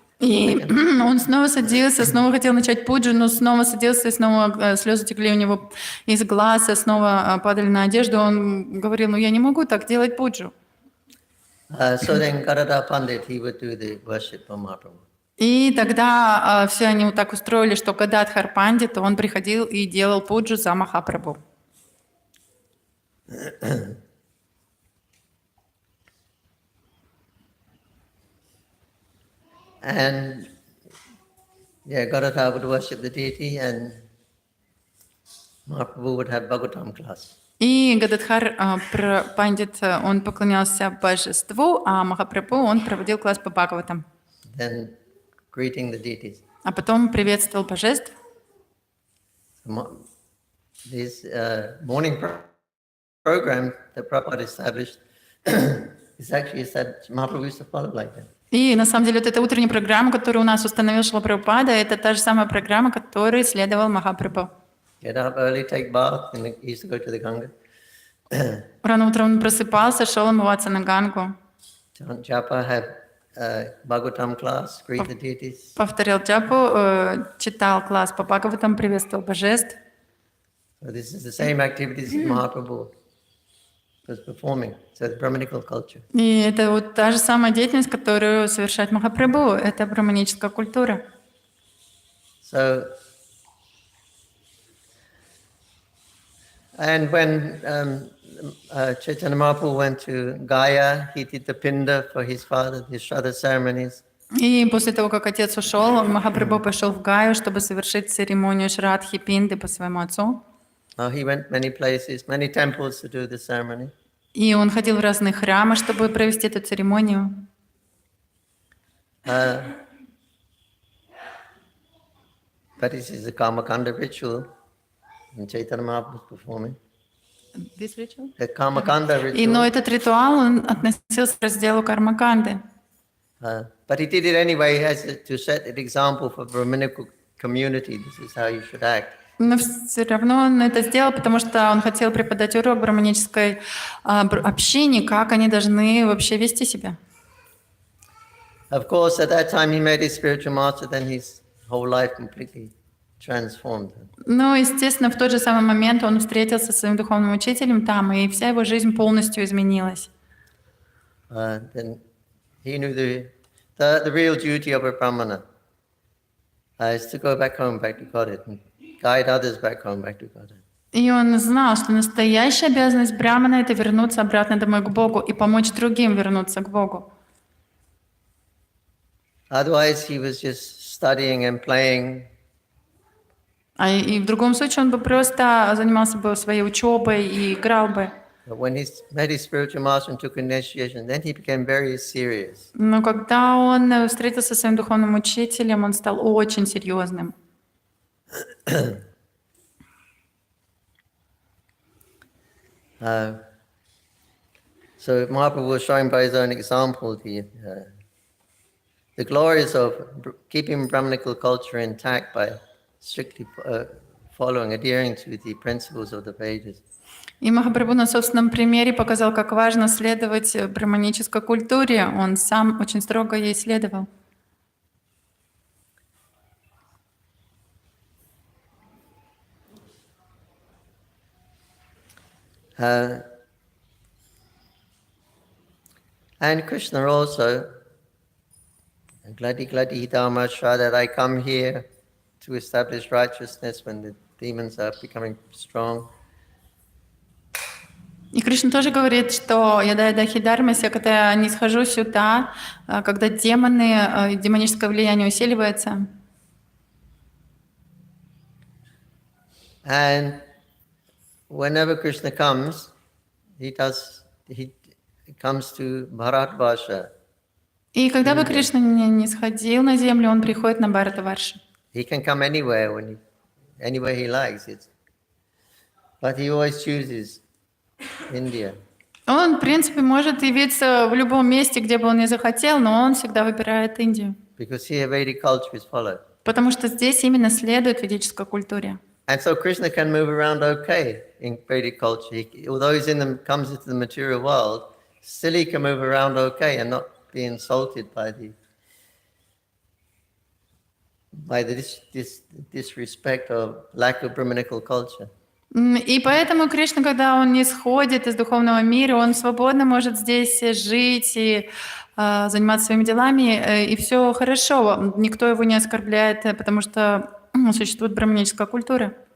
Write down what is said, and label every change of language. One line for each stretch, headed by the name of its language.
Russian: И он снова садился, снова хотел начать пуджу, но снова садился, и снова слезы текли у него из глаз, и снова падали на одежду. Он говорил, я не могу так делать пуджу.
English: So then Gadadhar Pandit, he would do the worship for Mahaprabhu.
Russian: И тогда все они вот так устроили, что Гададхар Пандит, он приходил и делал пуджу за Махапрабху.
English: And Gadadhar would worship the deity, and Mahaprabhu would have Bhagavatam class.
Russian: И Гададхар Пандит, он поклонялся божеству, а Махапрабху, он проводил класс по Бхагаватам.
English: Then greeting the deities.
Russian: А потом приветствовал божеств.
English: This morning program that Prabhupada established is actually that Mahaprabhu used to follow like that.
Russian: И на самом деле вот эта утренняя программа, которую у нас установил Шрила Прабхупада, это та же самая программа, которой следовал Махапрабху.
English: Get up early, take bath, and he used to go to the Ganga.
Russian: Рано утром он просыпался, шел омываться на Гангу.
English: Chant japa, have Bhagavatam class, greet the deities.
Russian: Повторял джапу, читал класс по Бхагаватам, приветствовал божеств.
English: So this is the same activities that Mahaprabhu was performing. So it's Brahmanical culture.
Russian: И это вот та же самая деятельность, которую совершает Махапрабху. Это браманическая культура.
English: So, and when Chaitanya Mahaprabhu went to Gaya, he did the pinda for his father, the Shraddha ceremonies.
Russian: И после того, как отец ушел, Махапрабху пошел в Гаю, чтобы совершить церемонию Шрадхи Пинды по своему отцу.
English: He went many places, many temples to do the ceremony.
Russian: И он ходил в разные храмы, чтобы провести эту церемонию.
English: But this is a Kamakanda ritual, and Chaitanya Mahaprabhu was performing. This ritual? The Kamakanda
Russian: И, но этот ритуал, он относился к разделу Кармаканды.
English: But he did it anyway as to set an example for Brahminical community. This is how you should act.
Russian: Но все равно он это сделал, потому что он хотел преподать урок браманической общине, как они должны вообще вести себя.
English: Of course, at that time he met his spiritual master, then his whole life completely transformed.
Russian: Ну, естественно, в тот же самый момент он встретился со своим духовным учителем там, и вся его жизнь полностью изменилась.
English: Then he knew the real duty of a brahmana is to go back home, back to Godhead, and guide others back home, back to Godhead.
Russian: И он знал, что настоящая обязанность брамана — это вернуться обратно домой к Богу и помочь другим вернуться к Богу.
English: Otherwise, he was just studying and playing.
Russian: И в другом случае он бы просто занимался бы своей учебой и играл бы.
English: But when he met his spiritual master and took initiation, then he became very serious.
Russian: Но когда он встретился со своим духовным учителем, он стал очень серьезным.
English: So Mahaprabhu was showing by his own example the glories of keeping Brahmanical culture intact by strictly adhering to the principles of the Vedas.
Russian: И Махапрабху на собственном примере показал, как важно следовать брахманической культуре. Он сам очень строго ей следовал.
English: And Krishna also, Gladi Dhamma that I come here to establish righteousness when the demons are becoming strong.
Russian: И Кришна тоже говорит, что
Sanskrit: яда хидармася,
Russian: когда я не схожу сюда, когда демоны, демоническое влияние усиливается.
English: And whenever Krishna comes, he comes to Bharatvarsha.
Russian: И когда бы Кришна не сходил на землю, он приходит на Бхаратваршу.
English: He can come anywhere anywhere he likes it, but he always chooses India.
Russian: Он, в принципе, может явиться в любом месте, где бы он ни захотел, но он всегда выбирает Индию.
English: Because here Vedic culture is followed.
Russian: Потому что здесь именно следует ведической культуре.
English: And so Krishna can move around okay in Vedic culture. Although he's comes into the material world, still he can move around okay and not be insulted by the disrespect or lack of Brahmanical culture.
Russian: И поэтому Кришна, когда он не сходит из духовного мира, он свободно может здесь жить и заниматься своими делами, и все хорошо. Никто его не оскорбляет, потому что существует брахманическая культура.